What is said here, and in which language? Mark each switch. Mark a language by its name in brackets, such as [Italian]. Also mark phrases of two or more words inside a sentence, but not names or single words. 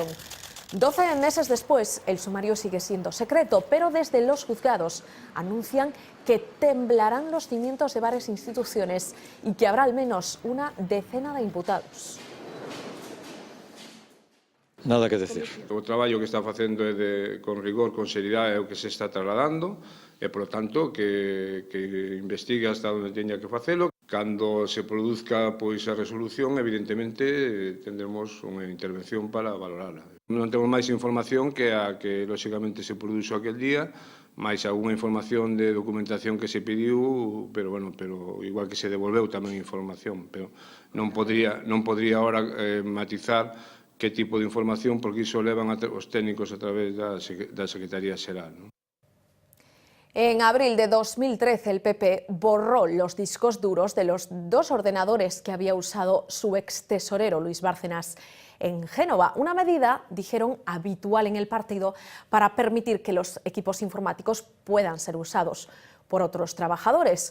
[Spanish] 12 meses después, el sumario sigue siendo secreto, pero desde los juzgados anuncian que temblarán los cimientos de varias instituciones y que habrá al menos una decena de imputados. Nada que decir. [Galician] O traballo que está facendo é con rigor, con seriedade, é o que se está trasladando e, [Spanish] por lo tanto, [Galician] que investigue hasta onde teña que facelo. Cando se produzca pois a resolución, evidentemente, tendremos unha intervención para valorarla. Non temos máis información que a que, lóxicamente, se produxo aquel día, máis algunha información de documentación que se pediu, pero igual que se devolveu tamén información, pero non podría ahora matizar que tipo de información, porque iso levan os técnicos a través da Secretaría Xeral, non? [Spanish] En abril de 2013 el PP borró los discos duros de los 2 ordenadores que había usado su ex tesorero Luis Bárcenas en Génova, una medida, dijeron, habitual en el partido para permitir que los equipos informáticos puedan ser usados por otros trabajadores.